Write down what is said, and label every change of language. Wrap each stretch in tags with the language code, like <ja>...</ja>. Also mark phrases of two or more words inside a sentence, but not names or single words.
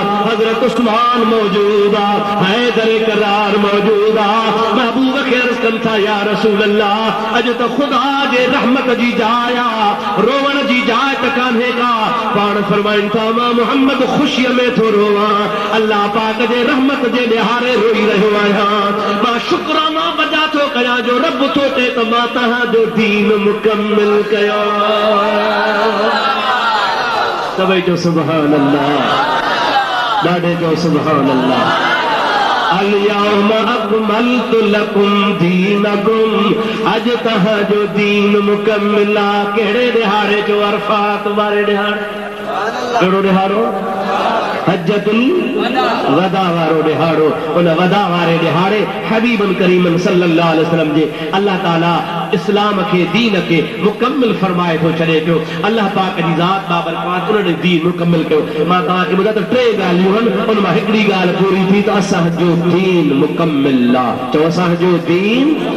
<sd>हज़रत उस्मान मौजूद आहे हैदर करार मौजूद आहे महबूब खे अर्ज़ कनि था</sd> <ar>يا رسول الله</ar> <sd>अॼु त ख़ुदा जे रहमत जी जाइ आहे रोवण जी जाइ त कान्हे का पाण फरमाइनि था मां मुहम्मद ख़ुशीअ में थो रोवां अल्लाह पाक जे रहमत जे ॾिहारे रोई रहियो आहियां मां शुक्राना बजा थो कयां जो रब थो चए त मां तव्हांजो दीन मुकम्मिल कयो सभई जो</sd> <ar>سبحان الله</ar> <sd>ॾाढे जो</sd> <ar>سبحان الله اليوم أكملت لكم دينكم</ar> <sd>अज तव्हांजो दीन मुकम्मिल आहे कहिड़े ॾिहाड़े जो अरफात वारे ॾिहाड़े कहिड़ो ॾिहाड़ो हज्जतुल वदा वारो ॾिहाड़ो उन वदा वारे ॾिहाड़े</sd> <ar>حبيبنا كريمنا صلى الله عليه وسلم</ar> <sd>जे अल्लाह ताला इस्लाम खे दीन खे मुकम्मिल फरमाए थो छॾे पियो अल्लाह पाक जी ज़ात बाबरकात उन्हनि दीन मुकम्मिल कयो मां तव्हांखे ॿुधायां त 3 ॻाल्हियूं आहिनि उन मां हिकिड़ी ॻाल्हि पूरी थी त असांजो दीन मुकम्मिल आहे चओ असांजो दीन</sd>